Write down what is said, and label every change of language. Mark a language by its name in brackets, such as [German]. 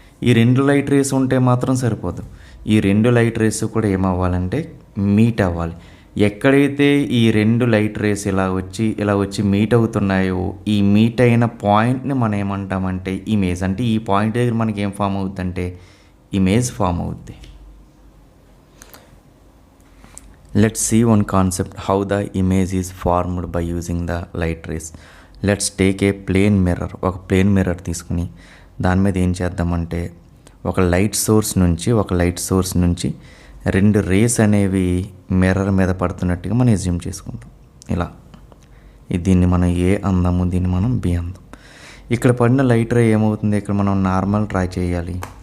[Telugu] ఈ 2 light race ఉంటే మాత్రం సరిపోదు. ఈ 2 లైట్ రేస్ కూడా ఏమవ్వాలంటే మీట్ అవ్వాలి. ఎక్కడైతే ఈ 2 లైట్ రేస్ ఇలా వచ్చి మీట్ అవుతున్నాయో ఈ మీట్ అయిన పాయింట్ని మనం ఏమంటామంటే ఇమేజ్. అంటే ఈ పాయింట్ దగ్గర మనకి ఏం ఫామ్ అవుతుందంటే ఇమేజ్ ఫామ్ అవుద్ది. [English] Let's see one concept how the image is formed by using the light rays. Let's take a plane mirror. [Telugu] ఒక ప్లేన్ మిర్రర్ తీసుకుని దాని మీద ఏం చేద్దామంటే ఒక లైట్ సోర్స్ నుంచి 2 రేస్ అనేవి మిర్రర్ మీద పడుతున్నట్టుగా మనం ఎజ్యూమ్ చేసుకుంటాం. ఇలా దీన్ని మనం ఏ అందాము, దీన్ని మనం బి అందాం. ఇక్కడ పడిన లైట్ రే ఏమవుతుంది, ఇక్కడ మనం నార్మల్ ట్రై చేయాలి.